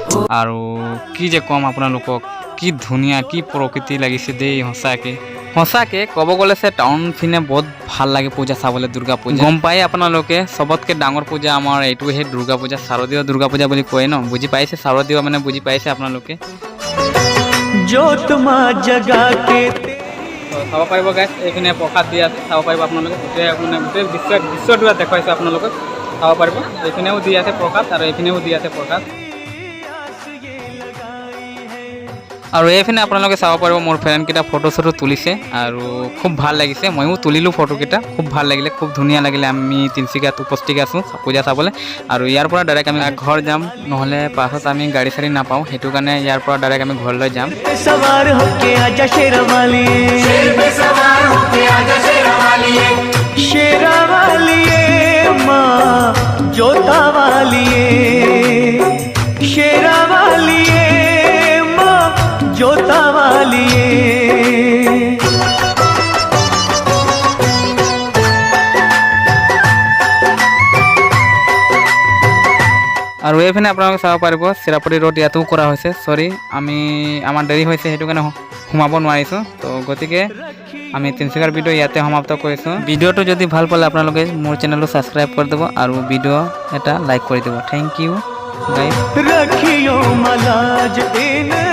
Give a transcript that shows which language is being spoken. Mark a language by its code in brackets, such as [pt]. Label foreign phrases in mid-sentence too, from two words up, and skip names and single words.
[as] আৰু কি যে ক'ম আপোনালোকক, কি ধুনীয়া কি প্ৰকৃতি লাগিছে দেই সঁচাকে ক'ব গ'লে টাউন ফিনে বহুত ভাল লাগে পূজা চাবলৈ, দুৰ্গা পূজা গম পাই আপোনালোকে। চবতকৈ ডাঙৰ পূজা আমাৰ এইটোহে দুৰ্গা পূজা, শাৰদীয় দুৰ্গা পূজা বুলি কয় ন, বুজি পাইছে? শাৰদীয় মানে বুজি পাইছে আপোনালোকে। [hi] जोत माँ जगा के [as] চাব পাৰিব গাইছ, এইখিনি প্ৰসাদ দি আছে, চাব পাৰিব আপোনালোকে। গোটেই দৃশ্যটো দেখুৱাইছোঁ আপোনালোকক, চাব পাৰিব। এইখিনিও দি আছে প্ৰসাদ আৰু এইখিনিও দি আছে প্ৰসাদ। আৰু এইপিনে আপোনালোকে চাব পাৰিব মোৰ ফ্ৰেণ্ডকেইটা ফটো চটো তুলিছে আৰু খুব ভাল লাগিছে। ময়ো তুলিলোঁ ফটোকেইটা, খুব ভাল লাগিলে, খুব ধুনীয়া লাগিলে। আমি তিনিচুকীয়াত উপস্থিত আছোঁ পূজা চাবলৈ আৰু ইয়াৰ পৰা ডাইৰেক্ট আমি ঘৰ যাম, নহ'লে পাছত আমি গাড়ী চাড়ী নাপাওঁ, সেইটো কাৰণে ইয়াৰ পৰা ডাইৰেক্ট আমি ঘৰলৈ যাম। [hi] सवार होके आजा शेरा वाली, शेरा वाली माँ जोता वाली, शेरा वाली माँ जोता वाली। [as] আৰু এইপিনে আপোনালোকে চাব পাৰিব চিৰাপতি ৰোড ইয়াতো কৰা হৈছে। চৰি, আমাৰ দেৰি হৈছে, সেইটো কাৰণে সোমাব নোৱাৰিছোঁ। তো গতিকে আমি তিনিচুকীয়াৰ ভিডিঅ' ইয়াতে সমাপ্ত কৰিছোঁ। ভিডিঅ'টো যদি ভাল পালে আপোনালোকে মোৰ চেনেলটো ছাবস্ক্ৰাইব কৰি দিব আৰু ভিডিঅ' এটা লাইক কৰি দিব। [en] thank you guys. [hi] रखियो मलाज इन